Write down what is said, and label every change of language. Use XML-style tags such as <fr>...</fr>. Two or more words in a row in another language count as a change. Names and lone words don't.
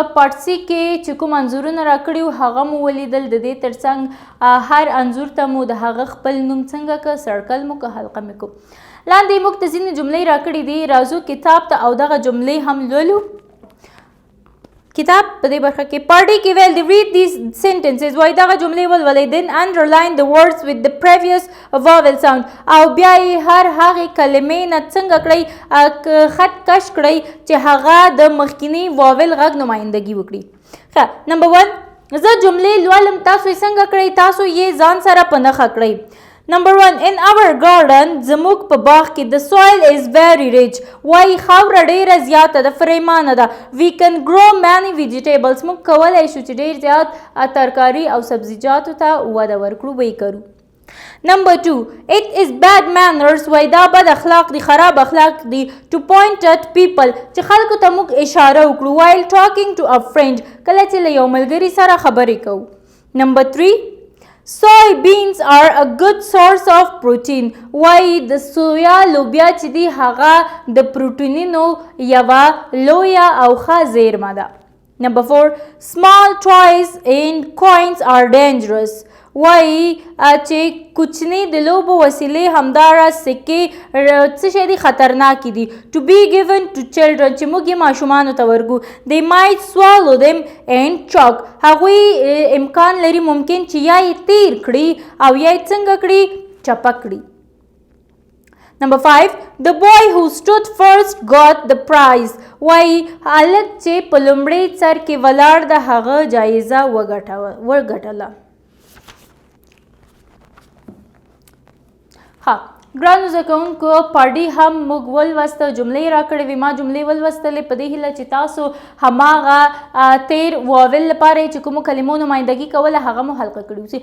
<en>part C</en> <ps>کې چې کوم انځورونه راکړي وو هغه مو ولیدل. د دې ترڅنګ هر انځور ته مو د هغه خپل نوم څنګه که سرکل مو که حلقه مې کو. لاندې موږ ته ځینې جملې راکړي دي، راځو کتاب ته او دغه جملې هم لولو. کتاب په دې برخه کې پارټي کې ویل دی</ps> <en>read these sentences،</en> <ps>وایي دغه جملې ولولئ.</ps> <en>then underline the words with the previous vowel sound،</en> <ps>او بیا یې هر هغې کلمې نه څنګه کړئ خط کش کړئ چې هغه د مخکیني واول غږ نمایندګي وکړي. ښه، نمبر 1 زه جملې لولم، تاسو یې څنګه کړئ؟ تاسو یې ځان سره په نښه کړئ.</ps> <en>نمبر 1 in our garden،</en> <ps>زموږ په باغ کې</ps> <en>the soil is very rich،</en> <ps>وایي خاوره ډیره زیاته ده، فریمانه ده.</ps> <en>we can grow many vegetables،</en> <ps>موږ کولی شو چې ډیر زیات ترکاري او سبزیجاتو ته وده ورکړو، به یې کرو.</ps> <en>نمبر 2 it is bad manners،</en> <ps>وایي دا بد اخلاق دي، خراب اخلاق دي.</ps> <en>to point at people،</en> <ps>چې خلکو ته موږ اشاره وکړو.</ps> <en>while talking to a friend،</en> <ps>کله چې له یو ملګري سره خبرې کوو.</ps> <en>نمبر 3 soybeans are a good source of protein،</en> <ps>وایي د سویا لوبیا چې دي هغه د پروټینونو یوه لویه او ښه زیرمه ده.</ps> <en>نمبر 4 small toys and coins are dangerous،</en> <ps>وایي چې کوچني د لوبو وسیلې همداراز سکې څه شی دي خطرناکې دي.</ps> <en>to be given to children،</en> <ps>چې موږ یې ماشومانو ته ورکو.</ps> <en>they might swallow them and choke،</en> <ps>هغوی امکان لري ممکن چې یا یې تیر کړي او یا یې څنګه کړي؟ چپه کړي.</ps> <en>نمبر 5 the boy who stood first got the prize،</en> <ps>وایي هلک چې په لومړي سر کې ولاړ د هغه جایزه وګټله. ګرانو زده کوونکو پارټي هم موږ ولوسته، جملې راکړې وې، ما جملې ولوستلې په دې هیله چې تاسو هماغه تیر واول لپاره چې کومو کلمو نمایندګي کوله هغه مو حلقه کړي اوسي.</ps>